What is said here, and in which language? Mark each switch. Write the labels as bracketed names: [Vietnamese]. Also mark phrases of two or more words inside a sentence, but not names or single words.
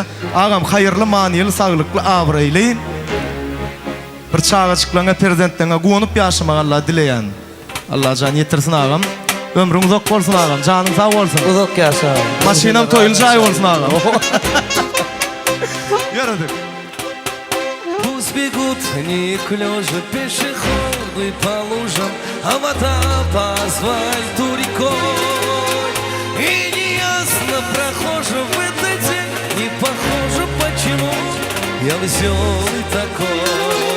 [Turkmen] Agam haýyrly, manyly, saglykly, abraýly bir çağırjyklaryňa prezentlerine gowunyp ýaşamagy Allah dileýän. Allah jan ýetirsin agam. Ömrüň uzak bolsun agam, janyň sag bolsun. Uzak ýaşa. Maşinam toýuljaý bolsun agam. Ýaradyk. [Russian] Пусть бегут неуклюже пешеходы по лужам, а вода по асфальту рекой. И неясно прохожим в этот день, не похоже, почему я веселый такой.